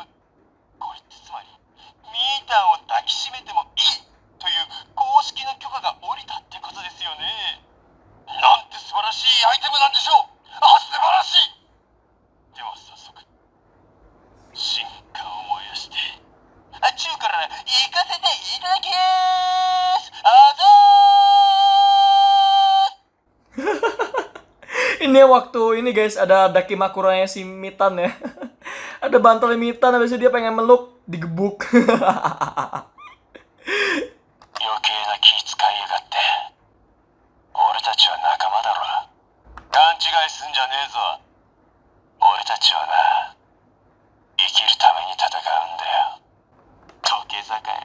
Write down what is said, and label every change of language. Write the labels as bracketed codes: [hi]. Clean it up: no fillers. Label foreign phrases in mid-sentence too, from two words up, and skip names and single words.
[ja] これってつまりミータンを抱きしめてもいいという公式の許可が下りたってことですよね。なんて素晴らしいアイテムなんでしょう。素晴らしい。では早速進化を燃やして中から行かせていただきます。 [id] Ini waktu ini guys, ada Dakimakuranya si Mitan ya. Ada bantalnya Mitan, habis itu dia pengen meluk, digebuk. [ja] 余計な気使いやがって。俺たちは仲間だろ。勘違いすんじゃねえぞ。俺たちはな、生きるために戦うんだよ。土下座かよ。